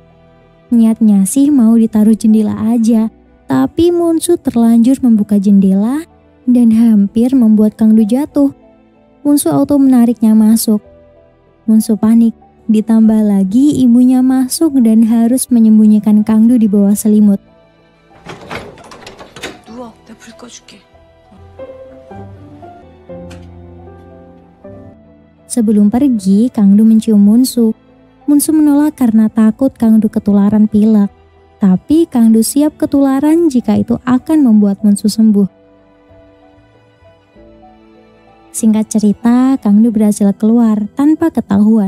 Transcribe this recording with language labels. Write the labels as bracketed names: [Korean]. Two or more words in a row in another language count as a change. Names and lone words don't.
[Indonesian] Niatnya sih mau ditaruh jendela aja, tapi Munsu terlanjur membuka jendela dan hampir membuat Kang Du jatuh. Munsu auto menariknya masuk. Munsu panik, ditambah lagi ibunya masuk dan harus menyembunyikan Kang Du di bawah selimut. [Korean] 누워, 내가 불 꺼줄게. [Indonesian] Sebelum pergi, Kang Du mencium Munsu. Munsu menolak karena takut Kang Du ketularan pilek. Tapi Kang Du siap ketularan jika itu akan membuat Munsu sembuh. Singkat cerita, Kang Du berhasil keluar tanpa ketahuan.